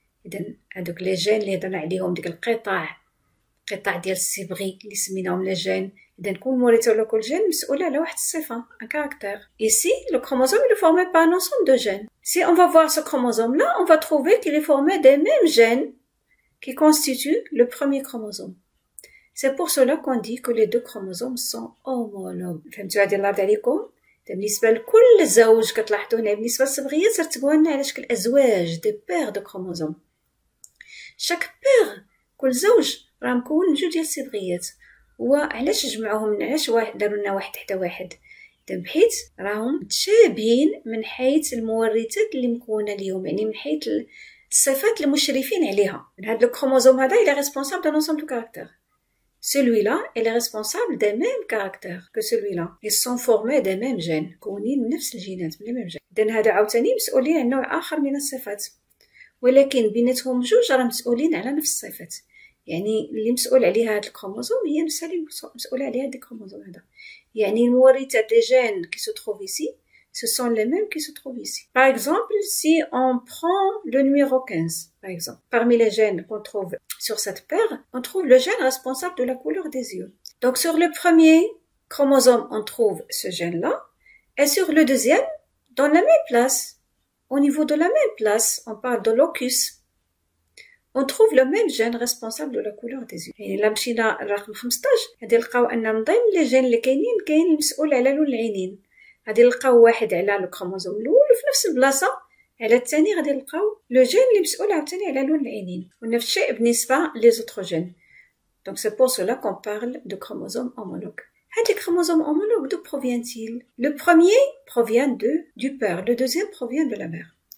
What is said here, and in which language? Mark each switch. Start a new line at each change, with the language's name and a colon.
Arabic: إذن هادوك لي جين اللي هضرنا عليهم ديك القطع ديال الصبغي اللي سميناهم لي جين. إذن كون موريتو لو كل جين مسؤولة على واحد الصفة
French: un caractère. Ici le chromosome il est formé par un ensemble de gènes. Si on va voir ce chromosome là, on va trouver qu'il est formé des mêmes gènes qui constituent le premier chromosome. C'est pour cela qu'on dit que les deux chromosomes sont homologues.
Arabic: فهمتوا هذه اللارد عليكم؟ بالنسبة لكل زوج كتلاحظوا هنا بالنسبة للصبغيات رتبوها لنا على شكل أزواج
French: دي بير دو كروموزوم.
Arabic: شاك بير كل زوج راه مكون من جوج ديال الصبغيات. وعلاش جمعوهم؟ علاش داروا لنا واحد حتى واحد؟ بحيث راهم متشابهين من حيث المورثات اللي مكونه ليهم، يعني من حيث الصفات المشرفين عليها. من هذا الكروموزوم هذا
French: il est responsable d'un ensemble de caractères. Celui-là, il est responsable des mêmes caractères que celui-là. Ils sont formés des mêmes gènes.
Arabic: كونين نفس الجينات من
French: les mêmes gènes.
Arabic: إذن هذا عاوتاني مسؤولين عن نوع آخر من الصفات. ولكن بيناتهم جوج راه مسؤولين على نفس الصفات. يعني اللي مسؤول عليها هاد الكروموزوم هي نفسها اللي مسؤولة عليها هاد الكروموزوم هذا. يعني المورثات
French: des gènes qui se trouvent ici, ce sont les mêmes qui se trouvent ici. Par exemple, si on prend le numéro 15, par exemple, parmi les gènes qu'on trouve sur cette paire, on trouve le gène responsable de la couleur des yeux. Donc sur le premier chromosome, on trouve ce gène-là, et sur le deuxième, dans la même place, au niveau de la même place, on parle de locus, on trouve le même gène responsable de la couleur des yeux.
Arabic: يعني إلا مشينا لرقم 15 غادي نلقاو أن من ضمن لي جين اللي كاين المسؤول على لون العينين. غادي نلقاو واحد على الكروموزوم الأول وفي نفس البلاصة على الثاني غادي نلقاو لو جين اللي مسؤول عاوتاني على لون العينين. ونفس الشيء بالنسبة لي زوتر جين.
French: Donc c'est pour cela qu'on parle de chromosomes homologues. Les chromosomes homologues, d'où proviennent-ils? Le premier provient du père, le deuxième provient de la mère.